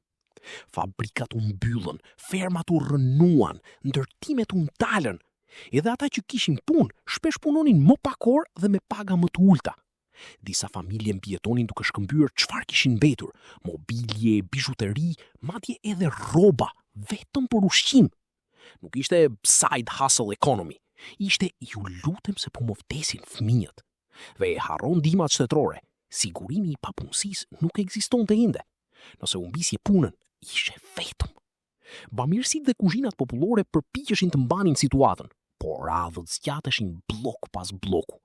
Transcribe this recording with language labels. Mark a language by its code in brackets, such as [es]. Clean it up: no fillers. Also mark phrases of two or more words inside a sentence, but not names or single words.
[sq] Fabrikat u mbyllën, fermat u rënuan, ndërtimet u ndalën. Edhe ata që kishin punë, shpesh punonin më pak orë dhe me paga më të ulta. Disa familje mbijetonin duke shkëmbyer çfarë kishin mbetur, mobilje, bizhuteri, madje edhe rroba, vetëm për ushqim. Nuk ishte [en] side hustle economy, [sq] ishte ju lutem se po më vdesin fëmijët. Dhe e harron ndihmat shtetërore, sigurimi I papunësisë nuk ekzistonte ende. Nëse u mbisje punën, ishe vetëm. Bamirësit dhe kuzhinat popullore përpiqeshin të mbanin situatën, por radhët zgjateshin blok pas bloku.